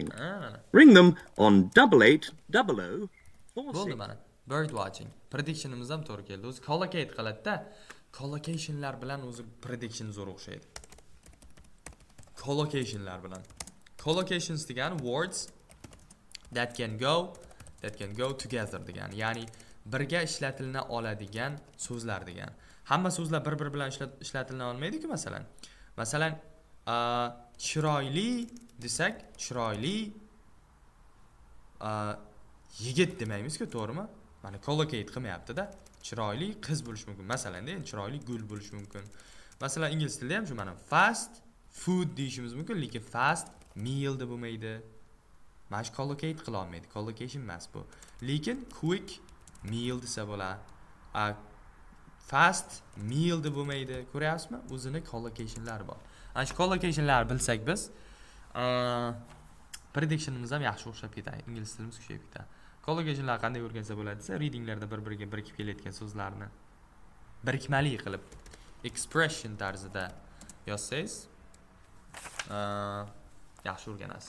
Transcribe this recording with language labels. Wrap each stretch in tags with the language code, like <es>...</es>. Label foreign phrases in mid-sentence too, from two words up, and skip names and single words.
<en>Ring them on 8800</en> <uz>Bo'ldi mana.</uz> <en>Bird watching.</en> <uz>Predictionimiz ham to'g'ri keldi. O'zi collocate qiladi-da. Collocationlar bilan o'zi prediction zo'r o'xshaydi. Collocationlar bilan. Collocations degani</uz> <en>words that can go together</en> <uz>degani. Ya'ni birga ishlatilna oladigan so'zlar degani. Hamma so'zlar bir-biri bilan ishlatilna olmaydi-ku masalan. Masalan, chiroyli desak, chiroyli yigit demaymiz-ku, to'g'rimi? Mana collocate qilmayapti-da. Chiroyli qiz bo'lish mumkin. Masalan, chiroyli gul bo'lish mumkin. Masalan, ingliz tilida ham shu mana</uz> <en>fast food</en> <uz>deyishimiz mumkin, lekin</uz> <en>fast meal</en> <uz>deb bo'lmaydi. Mana shu collocate qila olmaydi. Collocation emas bu. Lekin</uz> <en>quick meal</en> <uz>desa bo'ladi.</uz> <en>Fast meal</en> <uz>deb bo'lmaydi. Ko'ryapsizmi? O'zini collocationlari bor. Ana shu collocationlarni bilsak biz, predictionimiz ham yaxshi o'xshab ketadi. Ingliz tilimiz kuchayib ketadi. Collocationlar qanday o'rgansa bo'ladi desa, readinglarda bir-biriga birikib kelayotgan so'zlarni birikmali qilib expression tarzida yozsangiz, yaxshi o'rganasiz.</uz>